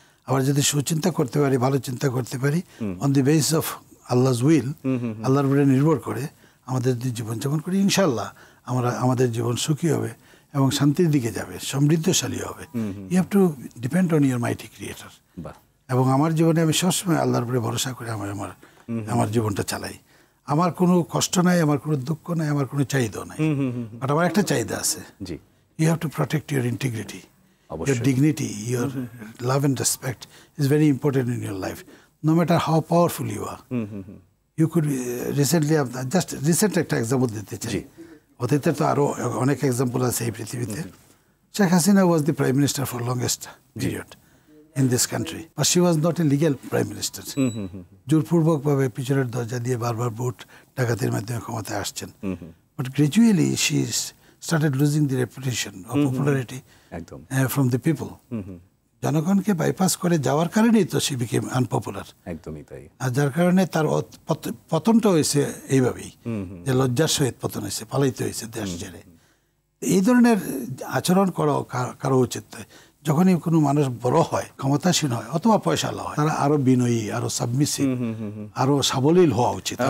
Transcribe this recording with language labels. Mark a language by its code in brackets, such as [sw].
[bn] আবার যদি সুচিন্তা করতে পারি, ভালো চিন্তা করতে পারি, [en] on the basis of আল্লাহ's will, [bn] আল্লাহর উপরে নির্ভর করে আমাদের যদি জীবনযাপন করি, ইনশাআল্লাহ আমাদের জীবন সুখী হবে এবং শান্তির দিকে যাবে, সমৃদ্ধশালী হবে। [en] You have to depend on your mighty creator. [bn] এবং আমার জীবনে আমি সবসময় আল্লাহর উপরে ভরসা করে আমার জীবনটা চালাই। আমার কোনো কষ্ট নাই, আমার কোনো দুঃখ নাই, আমার কোনো চাহিদা নাই, বাট আমার একটা চাহিদা আছে। [en] You have to protect your integrity, your dignity, your love and respect is very important in your life, no matter how powerful you are. You could recently have just recent [bn] একটা example দিতে চাই, অতীতে তো আরো অনেক example আছে এই পৃথিবীতে। [en] Sheikh Hasina was the prime minister for longest period in this country, but she was not a legal prime minister. [bn] জোরপূর্বকভাবে পিছনের দরজা দিয়ে বারবার ভোট ডাকাতির মাধ্যমে ক্ষমতায় আসছেন, [en] but gradually she started losing the reputation or popularity from the people. [bn] জনগণকে bypass করে যাওয়ার কারণেই তো [en] she became unpopular. [bn] একদমই তাই। আর যার কারণে তার পতনটা হয়েছে এইভাবেই, যে লজ্জার সহিত পতন হয়েছে, পালাইতে হয়েছে দেশ ছেড়ে। এই ধরনের আচরণ করা কারো উচিত নয়। যখনই কোনো মানুষ বড় হয়, ক্ষমতাসীন হয় অথবা পয়সাওয়ালা হয়, তারা আরো বিনয়ী, আরো সাবমিসিভ, আরো সাবলীল হওয়া উচিত।